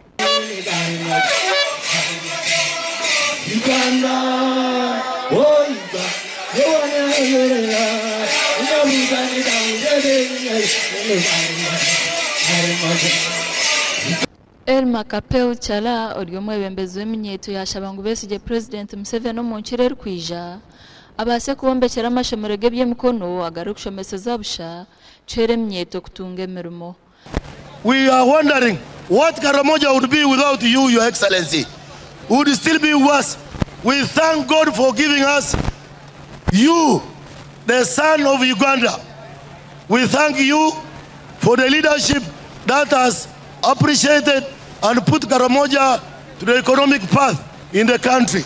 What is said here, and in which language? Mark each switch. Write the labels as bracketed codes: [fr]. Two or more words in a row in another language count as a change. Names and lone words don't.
[nyn] Elma Kapeu Chala oryomwebembezi w'eminyeto yashabangu besije President Museveni omunkire rkwija abase kubombekera amashomero g'ebyemikono agarukushomeseza busha chere eminyeto kutunga emirimo. [en] We are wondering what Karamoja would be without you, Your Excellency. Would still be worse. We thank God for giving us you, the son of Uganda. We thank you for the leadership that has appreciated and put Karamoja to the economic path in the country.